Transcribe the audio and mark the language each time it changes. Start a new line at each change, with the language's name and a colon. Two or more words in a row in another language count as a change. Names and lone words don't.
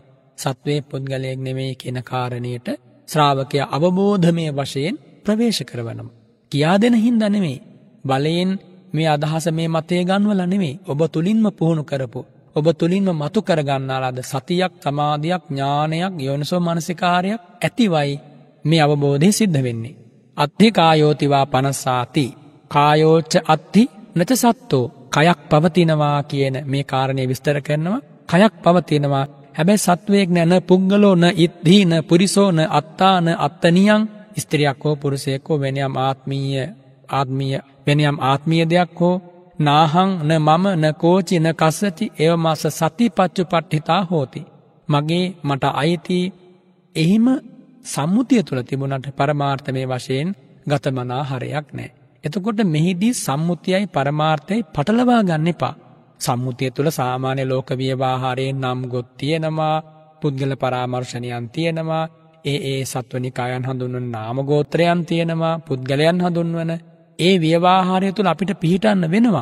Sinhala: සත්වයේ පුද්ගලයෙක් නෙමෙයි කියන කාරණේට ශ්‍රාවකයා අවබෝධමය වශයෙන් ප්‍රවේශ කරවනවා. කියා දෙන හින්දා නෙමෙයි, බලයෙන් මේ අදහස, මේ මතය ගන්නවලා නෙමෙයි. ඔබ තුලින්ම පුහුණු කරපො, ඔබ තුලින්ම මතු කරගන්නාලාද සතියක්, සමාධියක්, ඥානයක්, යෝනිසෝ මනසිකාරයක් ඇතිවයි මේ අවබෝධය සිද්ධ වෙන්නේ.
Pali: අත්ථි කායෝතිවා පනසාති කායෝච අත්ථි නච සත්තෝ.
Sinhala: කයක් පවතිනවා කියන මේ කාරණේ විස්තර කරනවා. කයක් පවතිනවා, හැබැයි සත්වයක් නෑ.
Pali: න පුද්ගලෝ න ඉද්ධි න පුරිසෝ න අත්තා න අත්තනියං.
Sinhala: ස්ත්‍රියක් හෝ පුරුෂයෙක් හෝ වෙනයම් ආත්මීය දෙයක් හෝ
Pali: නාහං න මම න කෝචි න කස්සති එවමස සති පච්චුපට්ඨිතා හෝති.
Sinhala: මගේ මට අයිති එහෙම සම්මුතිය තුළ තිබුණට පරමාර්ථමය වශයෙන් ගතමනා හරයක් නැහැ. එතකොට මෙහිදී සම්මුතියයි පරමාර්ථයයි පටලවා ගන්න එපා. සම්මුතිය තුළ සාමාන්‍ය ලෝක ව්‍යවහාරයෙන් නම් ගොත් තියෙනවා, පුද්ගල පරාමර්ශනයන් තියෙනවා, ඒ සත්වනිකායන් හඳුන්වන නාම ගෝත්‍රයන් තියෙනවා, පුද්ගලයන් හඳුන්වන ඒ ව්‍යවහාරය තුළ අපිට පිහිටන්න වෙනවා.